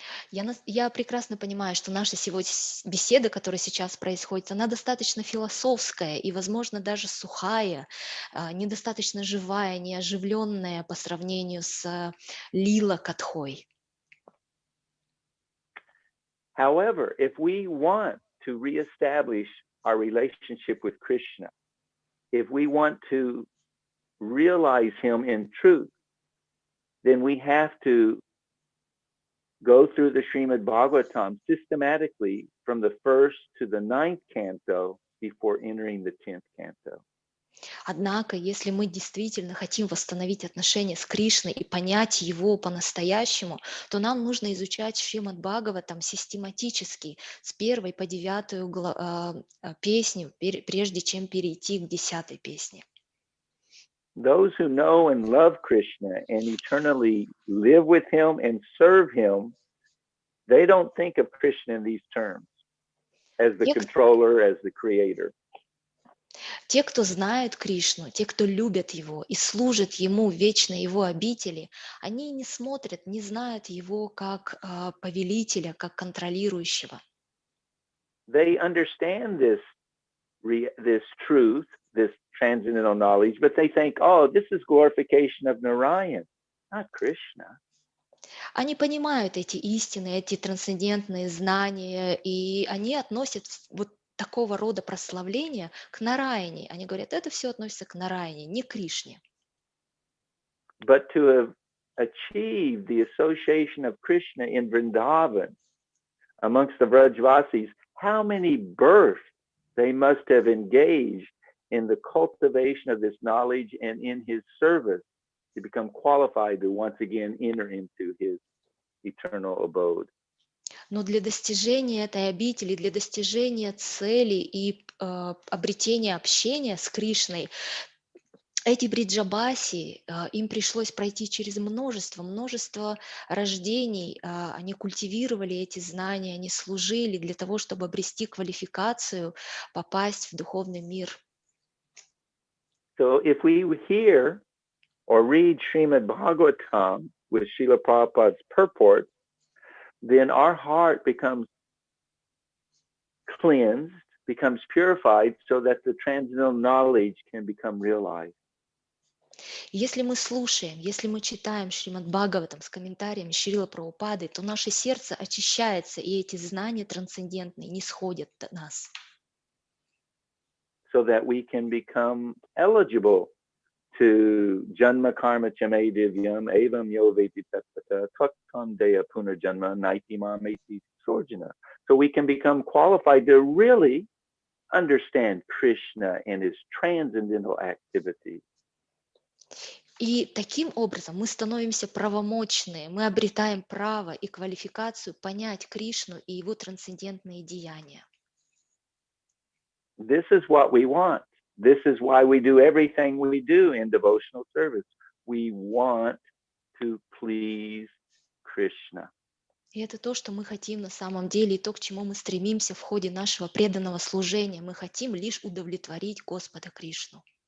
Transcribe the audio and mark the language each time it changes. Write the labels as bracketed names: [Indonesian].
[Russian] Я прекрасно понимаю, что наша беседа, которая сейчас происходит, она достаточно философская и, возможно, даже сухая, недостаточно живая, неоживленная по сравнению с Лила Катхой. [English] However, if we want to reestablish our relationship with Krishna, if we want to realize him in truth, then we have to go through the Srimad Bhagavatam systematically from the 1st to the 9th canto before entering the 10th canto. [Russian] Однако, если мы действительно хотим восстановить отношения с Кришной и понять его по-настоящему, то нам нужно изучать Шримад Бхагаватам систематически, с 1 по 9 песню, прежде чем перейти к 10 песне. [English] Those who know and love Krishna and eternally live with him and serve him, they don't think of Krishna in these terms, as the controller, as the creator. [Russian] Те, кто знают Кришну, те, кто любят Его и служат Ему вечно Его обители, они не смотрят, не знают Его как повелителя, как контролирующего. [English] They understand this truth, this transcendental knowledge, but they think, oh, this is glorification of Narayan, not Krishna. [Russian] Они понимают эти истины, эти трансцендентные знания, и они относят вот такого рода прославления к Нараяне. Они говорят, это все относится к Нараяне, не к Кришне. [English] but to have achieved the association of Krishna in Vrindavan amongst the Vrajvasis, how many births they must have engaged in the cultivation of this knowledge and in his service to become qualified to once again enter into his eternal abode. [Russian] Но для достижения этой обители, для достижения цели и обретения общения с Кришной, эти бриджабаси, им пришлось пройти через множество рождений. Они культивировали эти знания, они служили для того, чтобы обрести квалификацию, попасть в духовный мир. [English] So if we hear or read Srimad Bhagavatam with Srila Prabhupada's purport, then our heart becomes cleansed, becomes purified, so that the transcendental knowledge can become realized. [Russian] Если мы слушаем, если мы читаем Шримад Бхагаватам с комментариями Шрила Прабхупады, то наше сердце очищается, и эти знания трансцендентные не сходят до нас. [English] So that we can become eligible to [Sanskrit] janma karma chame divyam evam yo veti tattva tattam deya punarjanma naiti mameti sorjana. [English] So we can become qualified to really understand Krishna and his transcendental activities. [Russian] И таким образом мы становимся правомочны, мы обретаем право и квалификацию понять Кришну и его трансцендентные деяния. [English] This is what we want. This is why we do everything we do in devotional service. We want to please Krishna. [Russian] И это то, что мы хотим на самом деле, и то, к чему мы стремимся в ходе нашего преданного служения. Мы хотим лишь удовлетворить Господа Кришну.